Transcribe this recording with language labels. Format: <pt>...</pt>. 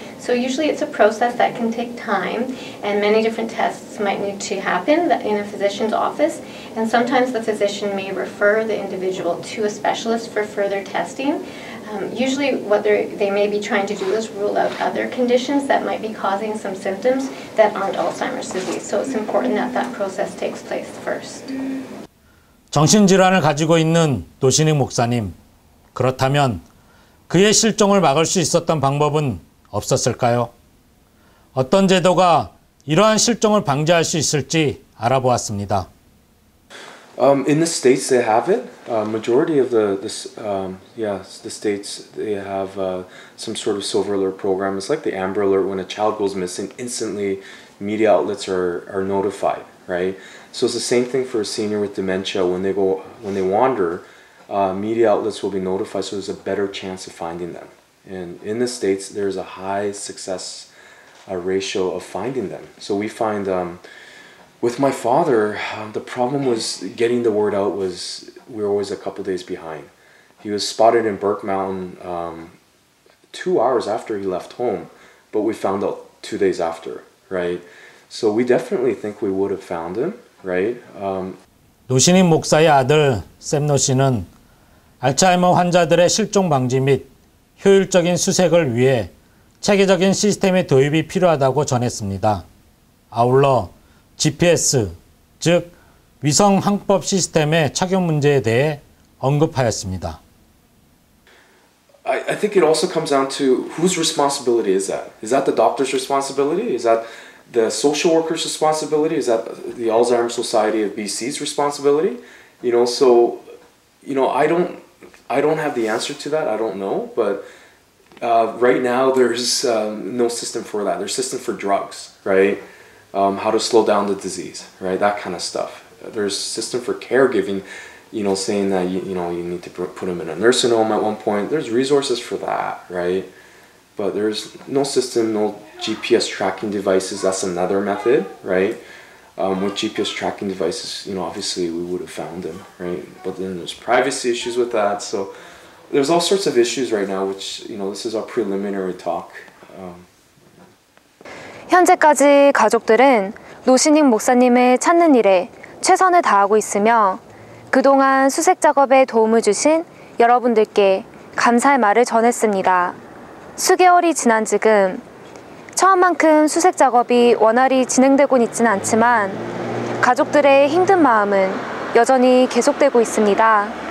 <en>So usually it's a process that can take time, and many different tests might need to happen in a physician's office, and sometimes the physician may refer the individual to a specialist for further testing. Usually what they may be trying to do is rule out other conditions that might be causing some symptoms that aren't Alzheimer's disease. So it's important that that process takes place first.</en> <ko>정신질환을 가지고 있는 노신익 목사님. 그렇다면 그의 실종을 막을 수 있었던 방법은 없었을까요? 어떤 제도가 이러한 실종을 방지할 수 있을지 알아보았습니다.</ko> <en>In the states, they have it. Majority of the states, they have some sort of silver alert program. It's like the Amber Alert. When a child goes missing, instantly media outlets are notified, right? So it's the same thing for a senior with dementia. When they wander, media outlets will be notified, so there's a better chance of finding them. And in the States, there's a high success ratio of finding them. So we find, with my father, the problem was getting the word out was we were always a couple days behind. He was spotted in Burke Mountain 2 hours after he left home, but we found out 2 days after, right? So we definitely think we would have found him, right?</en> <ko>노신익 목사의 아들 샘노 씨는 알츠하이머 환자들의 실종 방지 및 효율적인 수색을 위해 체계적인 시스템의 도입이 필요하다고 전했습니다. 아울러 GPS, 즉 위성 항법 시스템의 착용 문제에 대해 언급하였습니다.</ko> <en>I think it also comes down to whose responsibility is that? Is that the doctor's responsibility? Is that the social worker's responsibility? Is that the Alzheimer's Society of BC's responsibility? You know, so, you know, I don't have the answer to that. I don't know, but right now there's no system for that. There's system for drugs, right? How to slow down the disease, right? That kind of stuff. There's system for caregiving, you know, saying that you need to put them in a nursing home at one point. There's resources for that, right? But there's no system, no GPS tracking devices. That's another method, right? With GPS tracking devices, you know, obviously we would have found them, right? But then there's privacy issues with that. So there's all sorts of issues right now, which, you know, this is our preliminary talk.</en> <ko>현재까지 가족들은 노신익 목사님을 찾는 일에 최선을 다하고 있으며 그동안 수색 작업에 도움을 주신 여러분들께 감사의 말을 전했습니다. 수개월이 지난 지금 처음만큼 수색 작업이 원활히 진행되곤 있지는 않지만 가족들의 힘든 마음은 여전히 계속되고 있습니다.</ko>